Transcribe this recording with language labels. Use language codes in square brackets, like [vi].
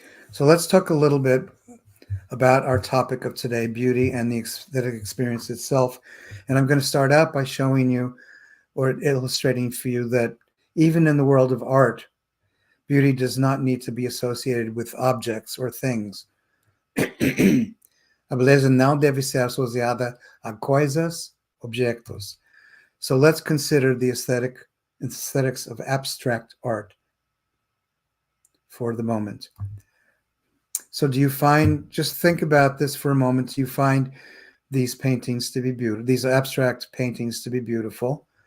[en] So let's talk a little bit about our topic of today, beauty and the aesthetic experience itself. And I'm going to start out by showing you or illustrating for you that even in the world of art, beauty does not need to be associated with objects or things. [pt] A beleza não deve ser associada a coisas, objetos. [en] So let's consider the aesthetics of abstract art for the moment. So do you find, just think about this for a moment, do you find these paintings to be beautiful, these abstract paintings to be beautiful?